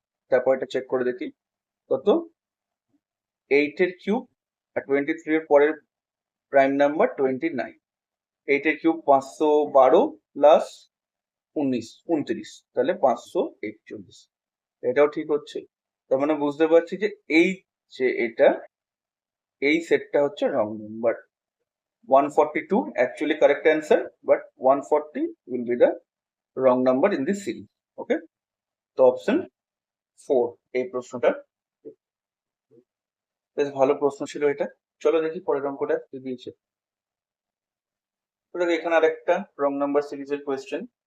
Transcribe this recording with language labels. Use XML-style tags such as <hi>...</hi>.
<bn>তারপর এটা চেক করে দেখি কত 8 এর কিউব আর 23 এর পরের প্রাইম নাম্বার 29। 8 এর কিউব 512 প্লাস 29, তাহলে 541। এটাও ঠিক হচ্ছে। তার মানে বুঝতে পারছি যে এই যে এটা এই সেটটা হচ্ছে wrong number.</bn> <en>142 actually correct answer, but 140 will be the wrong number in this series.</en> <bn>Okay, তো অপশন 4 এই প্রশ্নটা। বেশ ভালো প্রশ্ন ছিল এটা। চলো দেখি পরের অঙ্কটা কি দিয়েছে। তো দেখো এখানে আরেকটা রং নাম্বার সিরিজের কোয়েশ্চেন।</bn>